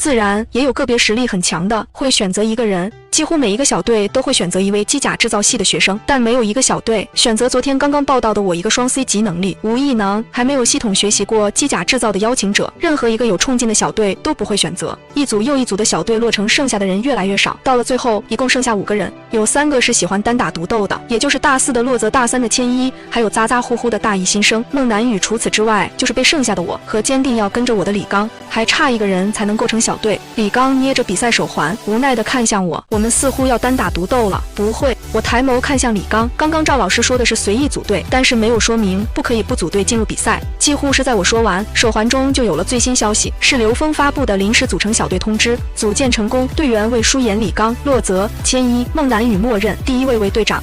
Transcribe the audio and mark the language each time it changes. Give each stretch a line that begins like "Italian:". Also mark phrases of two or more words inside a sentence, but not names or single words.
Chinese: 自然也有個別實力很強的會選擇1個人，幾乎每一個小隊都會選擇1位機甲製造系的學生，但沒有一個小隊選擇昨天剛剛報道的我一個雙 C 級能力無異能還沒有系統學習過機甲製造的邀請者，任何一個有衝勁的小隊都不會選擇。一組又一組的小隊落成，剩下的人越來越少，到了最後一共剩下5個人，有3個是喜歡單打獨鬥的，也就是大4的洛澤、大3的千一，還有咋咋呼呼的大1新生孟南雨。除此之外，就是被剩下的我和堅定要跟着我的李剛，還差1個人才能構成小隊。李剛捏着比賽手環，無奈地看向我，我們似乎要單打獨鬥了。不會，我抬眸看向李剛，剛剛趙老師說的是隨意組隊，但是沒有說明不可以不組隊進入比賽。幾乎是在我說完，手環中就有了最新消息，是劉峰發布的臨時組成小隊通知，組建成功，隊員為舒言、李剛、洛澤、千一、孟南雨默認，第1位为隊長。